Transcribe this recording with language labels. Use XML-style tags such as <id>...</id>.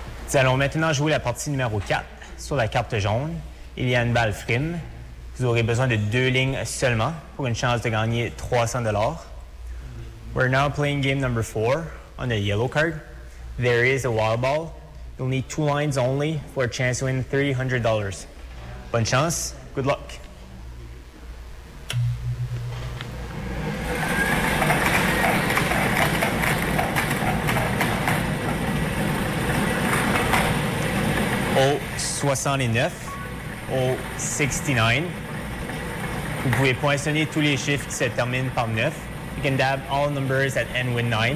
<fr>Nous allons maintenant jouer la partie numéro 4 sur la carte jaune. Il y a une balle frime. Vous aurez besoin de deux lignes seulement pour une chance de gagner 300 $.</fr> <en>We're now playing game number 4 on a yellow card. There is a wild ball. You'll need two lines only for a chance to win $300.</en> <fr>Bonne chance.</fr> <en>Good luck.</en> <fr>Au 69, au 69. Vous pouvez poinçonner tous les chiffres qui se terminent par 9.</fr> <en>You can dab all numbers that end with 9.</en>